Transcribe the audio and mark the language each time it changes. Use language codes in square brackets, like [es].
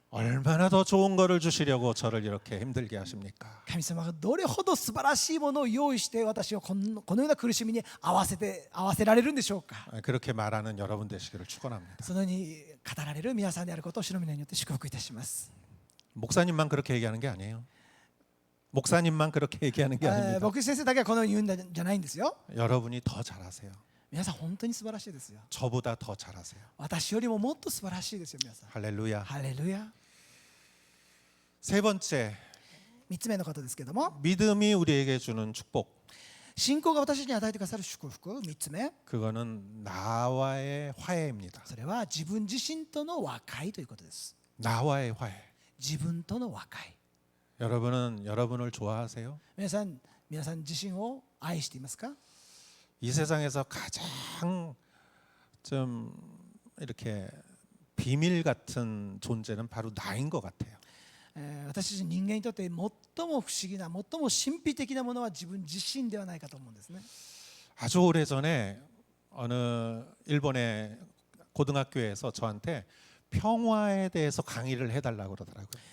[ko] 얼마나 더 좋은 거를 주시려고 저를 이렇게 힘들게 하십니까? [ja] 神様がどれほど素晴らしいものを用意して私をこのような苦しみに合わせられるんでしょうか。 [ko] 그렇게 말하는 여러분 되시기를 축원합니다. [ja] そのように語られる皆さんであることを主の皆によって祝福いたします。 [ko] 목사님만 그렇게 얘기하는 게 아니에요. 목사님만 그렇게 얘기하는 게 아닙니다. [ja] 牧師先生だけはこのように言うんじゃないんですよ。 [ko] 여러분이 더 잘하세요. [ja] 皆さん本当に素晴らしいですよ。 [ko] 저보다 더 잘하세요. [ja] 私よりももっと素晴らしいですよ皆さん。 [ko] 할렐루야. [ja] ハレルヤ。 [ko] 세 번째, [ja] 3つ目のことですけども、 [ko] 믿음이 우리에게 주는 축복. [ja] 信仰が私に与えてくださる祝福。3つ目、 [ko] 그거는 나와의 화해입니다. [ja] それは自分自身との和解ということです。 [ko] 나와의 화해. [ja] 自分との和解。 [ko] 여러분은 여러분을 좋아하세요? [ja] 皆さん自身を愛していますか？ [ko] 이 세상에서 가장 좀 이렇게 비밀 같은 존재는 바로 나인 것 같아요. [ja] 私たち人間にとって最も不思議な、最も神秘的なものは自分自身ではないかと思うんですね。 [ko] 아주 오래전에 어느 일본의 고등학교에서 저한테 평화에 대해서 강의를 해달라고 그러더라고요.